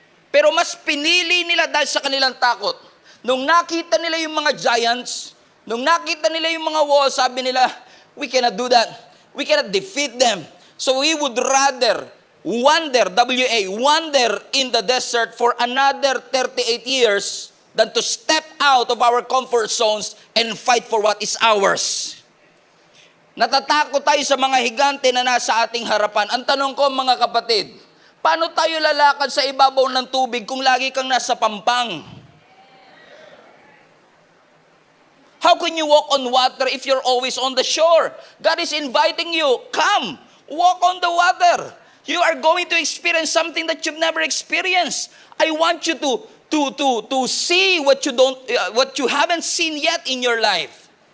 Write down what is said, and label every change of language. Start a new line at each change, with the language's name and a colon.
Filipino: Pero mas pinili nila dahil sa kanilang takot. Nung nakita nila yung mga giants, nung nakita nila yung mga walls, sabi nila,
English: we cannot do that. We cannot defeat them. So we would rather wander in the desert for another 38 years than to step out of our comfort zones and fight for what is ours.
Filipino: Natatakot tayo sa mga higante na nasa ating harapan. Ang tanong ko, mga kapatid, paano tayo lalakad sa ibabaw ng tubig kung lagi kang nasa pampang?
English: How can you walk on water if you're always on the shore? God is inviting you, come, walk on the water. You are going to experience something that you've never experienced. I want you to see what you haven't seen yet in your life.